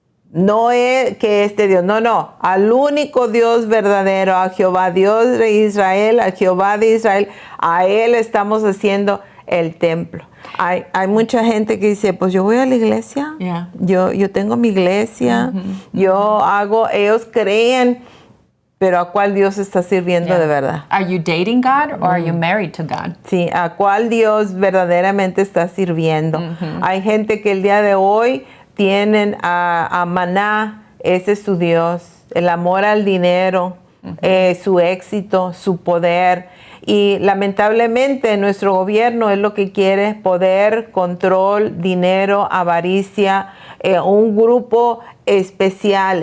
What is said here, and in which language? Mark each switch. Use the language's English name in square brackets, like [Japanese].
[Spanish] No es que este Dios, no, al único Dios verdadero, a Jehová, Dios de Israel, a Jehová de Israel, a Él estamos haciendo el templo. Hay mucha gente que dice, pues yo voy a la iglesia, yo tengo mi iglesia, ellos creen, pero ¿a cuál Dios está sirviendo de verdad? [English] Are you dating God or are you married to God? [Spanish] Sí, ¿a cuál Dios verdaderamente está sirviendo? Hay gente que el día de hoy tienen a Maná, ese es su Dios, el amor al dinero, su éxito, su poder. Y lamentablemente nuestro gobierno es lo que quiere: poder, control, dinero, avaricia, un grupo especial.